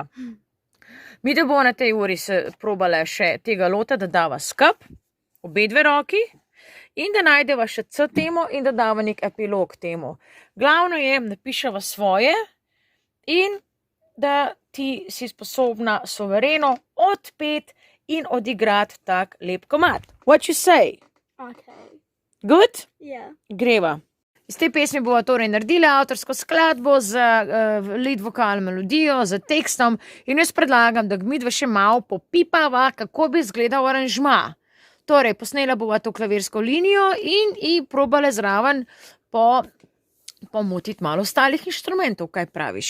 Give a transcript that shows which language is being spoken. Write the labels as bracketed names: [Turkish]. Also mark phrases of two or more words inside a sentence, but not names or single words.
[Slovenian] Midve bomo na tej uri se probale še tega lota, da dava skup, obe dve roki, in da najdeva še C temo in da dava nek epilog temu. Glavno je, da piševa svoje in da ti si sposobna suvereno odpeti in odigrati tak lep komad. [English] What you say? Okay. Good? Yeah. [Slovenian] Greva. Iz te pesmi bova torej naredila avtorsko skladbo z lead vokal melodijo, z tekstom in jaz predlagam, da midva še malo popipava, kako bi izgledal aranžma. Torej, posnela bova to klavirsko linijo in probale zraven pomutiti malo ostalih inštrumentov, kaj praviš?